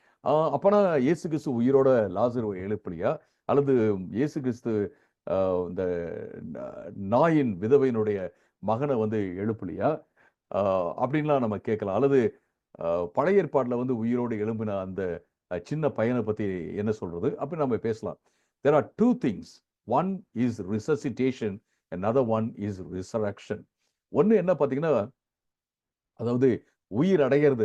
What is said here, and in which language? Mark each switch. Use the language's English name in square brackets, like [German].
[Tamil] அப்பனா இயேசு கிறிஸ்து உயிரோட லாசருவை எழுப்பலையா? அல்லது இயேசு கிறிஸ்து இந்த நாயின் விதவையினுடைய மகனை எழுப்பலையா? அப்படின்லாம் நம்ம கேட்கலாம். அல்லது பழைய ஏற்பாடுல வந்து உயிரோடு எழும்பின அந்த சின்ன பையனை பத்தி என்ன சொல்றது? அப்படி நம்ம பேசலாம். [English] There are two things. One is resuscitation, another one is resurrection. [Tamil] ஒண்ணு என்ன பார்த்தீங்கன்னா, அதாவது உயிர் அடையறது.